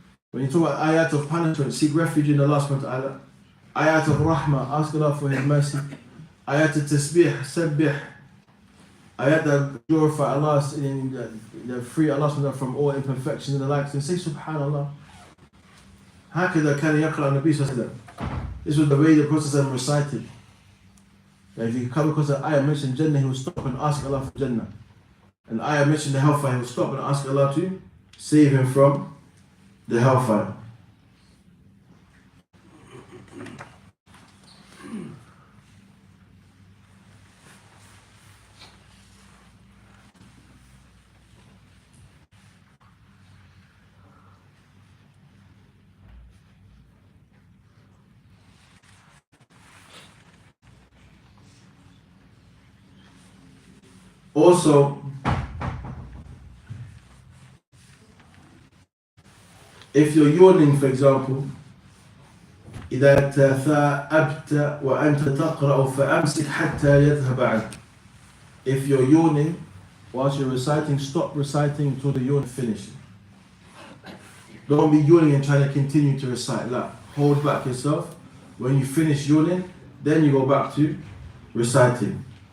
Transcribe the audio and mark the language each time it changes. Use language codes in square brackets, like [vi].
[en] When you talk about ayat of punishment, seek refuge in Allah subhanahu wa ta'ala. Ayat of rahmah, ask Allah for His mercy. Ayat of tasbih, sabbih. Ayat that glorify Allah, that free Allah subhanahu wa ta'ala from all imperfections and the likes, and say subhanallah. [ar] هكذا كان يقرأ النبي صلى الله عليه وسلم. [en] This was the way the Prophet recited. That if you come across an ayah mentioned Jannah, he will stop and ask Allah for Jannah. An ayah mentioned the hellfire, he will stop and ask Allah to save him from the hellfire. Also, if you're yawning, for example, [ar] إذا تثاءبت وأنت تقرأ فأمسك حتى يذهب عنك. [en] If you're yawning whilst you're reciting, stop reciting until the yawn finishes. Don't be yawning and trying to continue to recite. Hold back yourself. When you finish yawning, then you go back to reciting.